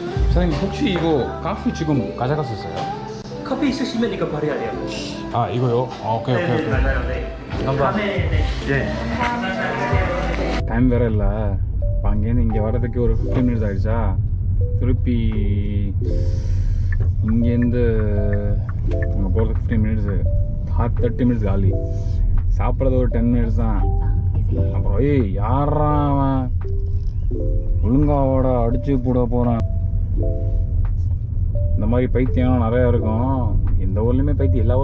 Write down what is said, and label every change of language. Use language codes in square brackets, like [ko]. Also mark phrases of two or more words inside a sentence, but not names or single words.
[ko] 사장님 혹시 이거 커피 지금 가져갈 수 있어요? 커피 있으시면 이거 버려야 돼요. 아 이거요? 아, [en] okay okay okay. [ko] 맞아요. 네. 감사합니다. 네. [ta] டைம் வேற இல்லை இப்போ அங்கேருந்து இங்கே வர்றதுக்கு ஒரு 15 மினிட்ஸ் ஆகிடுச்சா திருப்பி இங்கேருந்து அங்கே போகிறதுக்கு 15 மினிட்ஸு 30 மினிட்ஸ் காலி சாப்பிட்றது ஒரு 10 மினிட்ஸ் தான் அப்புறம் யாரா அவன் ஒழுங்காவோட அடிச்சு போட போகிறான் இந்த மாதிரி பைத்தியம் நிறையா இருக்கும் எந்த ஊர்லேயுமே பைத்தியம் எல்லா